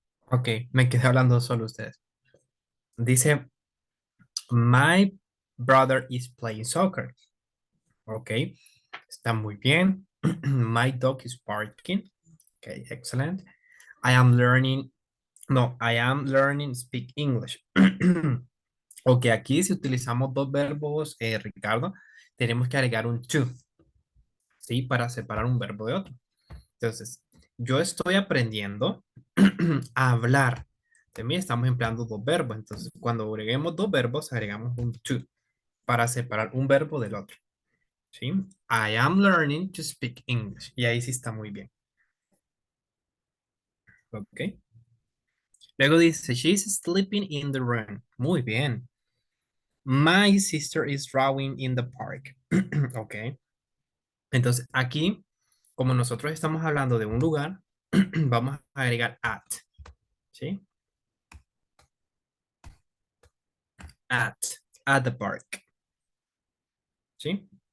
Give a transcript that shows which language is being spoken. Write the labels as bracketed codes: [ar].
[es] Ok, me quedé hablando solo ustedes. Dice, [en] My brother is playing soccer. Ok, [es] está muy bien. [en] My dog is barking. Ok, excellent. I am learning, no, I am learning speak English. [es] Ok, aquí si utilizamos dos verbos, Ricardo, tenemos que agregar un to, ¿sí? Para separar un verbo de otro. Entonces, yo estoy aprendiendo a hablar. También estamos empleando dos verbos. Entonces, cuando agreguemos dos verbos, agregamos un to para separar un verbo del otro. ¿Sí? [en] I am learning to speak English. [es] Y ahí sí está muy bien. [en] Ok. [es] Luego dice, [en] she's sleeping in the room. [es] Muy bien. [en] My sister is drawing in the park. Ok. [es] Entonces, aquí, como nosotros estamos hablando de un lugar, vamos a agregar at. ¿Sí? [en] At the park. [es] ¿Sí?